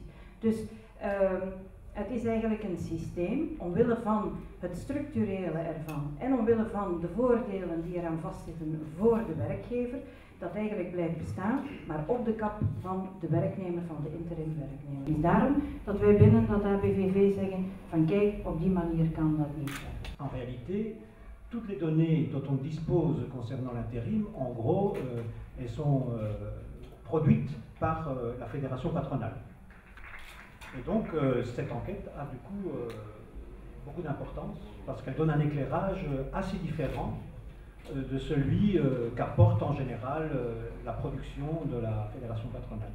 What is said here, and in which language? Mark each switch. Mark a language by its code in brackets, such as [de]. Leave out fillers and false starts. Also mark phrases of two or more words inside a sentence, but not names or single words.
[nl] Dus het is eigenlijk een systeem, omwille van het structurele ervan en omwille van de voordelen die eraan vastzitten voor de werkgever, dat eigenlijk blijft bestaan, maar op de kap van de werknemer, van de interim-werknemer. Het is daarom dat wij binnen dat ABVV zeggen van kijk, op die manier kan dat niet zijn. [fr] En réalité, toutes les données dont on dispose concernant l'intérim, en gros, elles sont produites par la fédération patronale. Et donc cette enquête a du coup beaucoup d'importance parce qu'elle donne un éclairage assez différent de celui qu'apporte en général la production de la fédération patronale.